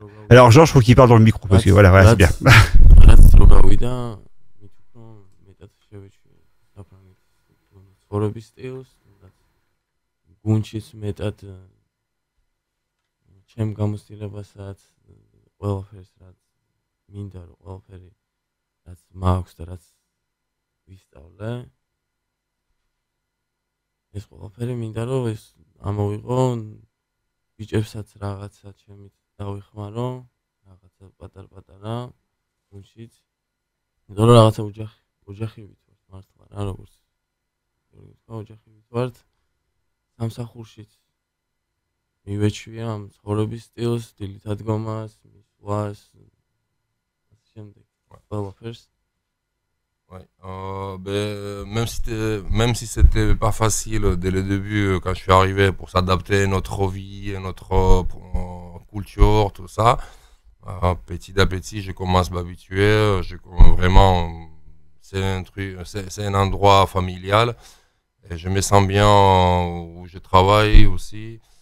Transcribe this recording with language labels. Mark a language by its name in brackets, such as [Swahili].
[French] Alors Georges, faut qu'il parle dans le micro parce que voilà, c'est bien. [Georgian] რაც რო გავიდა, მით უფრო მეტად შევეჩვია საფრანგეთის ცხოვრების სტილს, გუნჩის მეტად ჩემ გამოცდილებასაც ყველაფერს რაც მინდა რომ ყველაფერი რაც მაქვს და რაც ვისწავლე ეს ყველაფერი მინდა რომ ეს ამოვიღო ბიჭებსაც რაღაცა ჩემით დავიხმარო რაღაცა პატარ-პატარა გუნჩიც იმიტომ რომ რაღაცა ოჯახი ვით მართლა რა როგორც ოჯახი ვით ვართ სამსახურშიც მივეჩვია ამ ცხოვრების სტილს, დილით ადგომას, მისვლას, შემდეგ ყველაფერს. [French] Ouais. Même si c'était pas facile dès le début quand je suis arrivé pour s'adapter à notre vie, à notre culture, tout ça, petit à petit je commence à m'habituer. Vraiment, c'est un truc, c'est un endroit familial et je me sens bien où je travaille aussi.